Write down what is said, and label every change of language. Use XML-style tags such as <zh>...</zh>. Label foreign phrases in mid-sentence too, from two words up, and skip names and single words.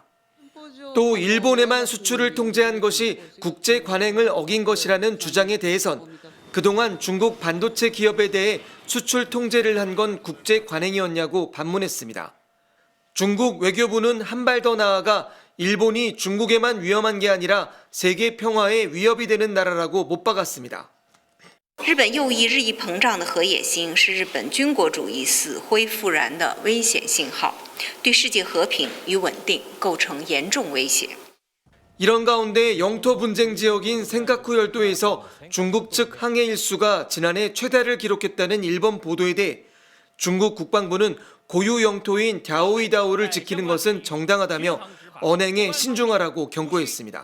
<ko>또 일본에만 수출을 통제한 것이 국제 관행을 어긴 것이라는 주장에 대해선 그동안 중국 반도체 기업에 대해 수출 통제를 한 건 국제 관행이었냐고 반문했습니다. 중국 외교부는 한 발 더 나아가 일본이 중국에만 위험한 게 아니라 세계 평화에 위협이 되는 나라라고 못 박았습니다.</ko> <zh>日本右翼日益膨胀的核野心是日本军国主义死灰复燃的危险信号，对世界和平与稳定构成严重威胁。</zh> <ko>이런 가운데 영토 분쟁 지역인 센카쿠 열도에서 중국 측 항해 일수가 지난해 최다를 기록했다는 일본 보도에 대해 중국 국방부는 고유 영토인 갸오이다오를 지키는 것은 정당하다며 언행에 신중하라고 경고했습니다.</ko>